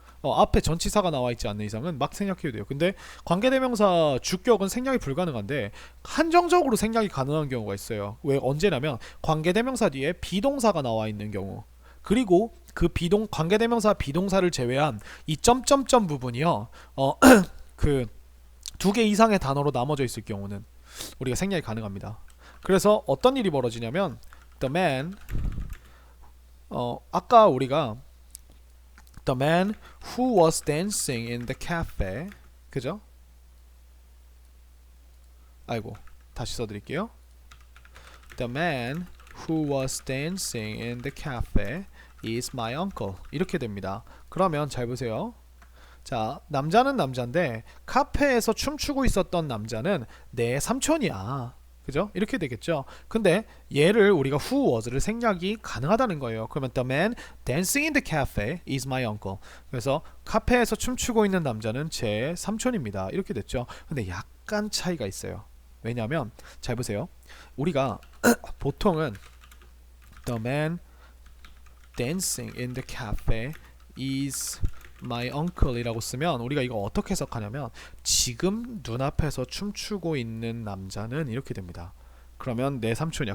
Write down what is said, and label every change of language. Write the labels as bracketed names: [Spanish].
[Korean] 앞에 전치사가 나와 있지 않는 이상은 막 생략해도 돼요. 근데 관계대명사 주격은 생략이 불가능한데 한정적으로 생략이 가능한 경우가 있어요. 왜 언제냐면 관계대명사 뒤에 비동사가 나와 있는 경우, 그리고 그 관계대명사 비동사를 제외한 이 점점점 부분이요. 그 두 개 이상의 단어로 나눠져 있을 경우는 우리가 생략이 가능합니다. 그래서 어떤 일이 벌어지냐면 [English] the man [Korean] 아까 우리가 [English] the man who was dancing in the cafe, [Korean] 그죠? 아이고, 다시 써드릴게요. [English] The man who was dancing in the cafe is my uncle. [Korean] 이렇게 됩니다. 그러면 잘 보세요. 자, 남자는 남자인데 카페에서 춤추고 있었던 남자는 내 삼촌이야. 그죠? 이렇게 되겠죠. 근데 얘를 우리가 [English] who was [Korean] 를 생략이 가능하다는 거예요. 그러면 [English] the man dancing in the cafe is my uncle. [Korean] 그래서 카페에서 춤추고 있는 남자는 제 삼촌입니다. 이렇게 됐죠. 근데 약간 차이가 있어요. 왜냐면 잘 보세요. 우리가 보통은 [English] the man dancing in the cafe is my uncle [Korean] 이라고 쓰면 우리가 이거 어떻게 해석하냐면 지금 눈앞에서 춤추고 있는 남자는 이렇게 됩니다. 그러면 내 삼촌이야.